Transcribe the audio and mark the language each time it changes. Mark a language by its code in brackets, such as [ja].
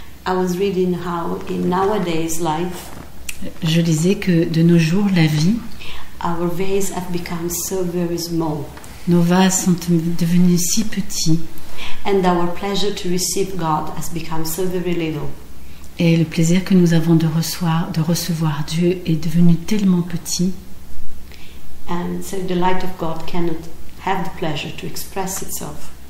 [en] I was reading how in nowadays life. [fr] Je lisais que de nos jours, la vie, [en] our vases have become so very small. [fr] Nos vases sont devenus si petits. [en] And our pleasure to receive God has become so very little. [fr] Et le plaisir que nous avons de recevoir Dieu est devenu tellement petit. [en] And so the light of God cannot have the pleasure to express itself.